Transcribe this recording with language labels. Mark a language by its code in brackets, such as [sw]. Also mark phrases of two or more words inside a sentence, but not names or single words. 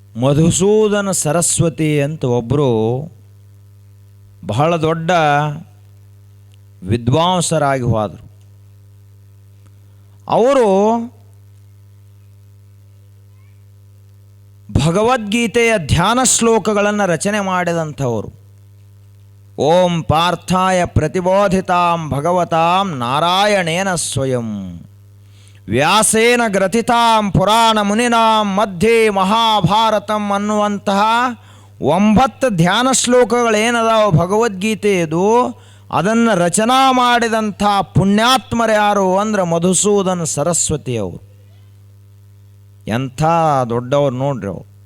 [kn] ಮಧುಸೂದನ ಸರಸ್ವತಿ ಅಂತ ಒಬ್ಬರು ಬಹಳ ದೊಡ್ಡ ವಿದ್ವಾಂಸರಾಗಿ ಹೋದರು. ಅವರು ಭಗವದ್ಗೀತೆಯ ಧ್ಯಾನ ಶ್ಲೋಕಗಳನ್ನು ರಚನೆ ಮಾಡಿದಂಥವರು. [sa] ಓಂ ಪಾರ್ಥಾಯ ಪ್ರತಿಬೋಧಿತಾಂ ಭಗವತಾಂ ನಾರಾಯಣೇನ ಸ್ವಯಂ ವ್ಯಾಸೇನ ಗ್ರಥಿತಾಂ ಪುರಾಣ ಮುನಿನಾಂ ಮಧ್ಯೆ ಮಹಾಭಾರತಂ [kn] ಅನ್ನುವಂತಹ 9 ಧ್ಯಾನ ಶ್ಲೋಕಗಳೇನದಾವ ಭಗವದ್ಗೀತೆಯದು, ಅದನ್ನು ರಚನಾ ಮಾಡಿದಂಥ ಪುಣ್ಯಾತ್ಮರು ಯಾರು ಅಂದ್ರೆ ಮಧುಸೂದನ ಸರಸ್ವತಿಯವರು. ಎಂಥ ದೊಡ್ಡವರು ನೋಡ್ರಿ ಅವರು.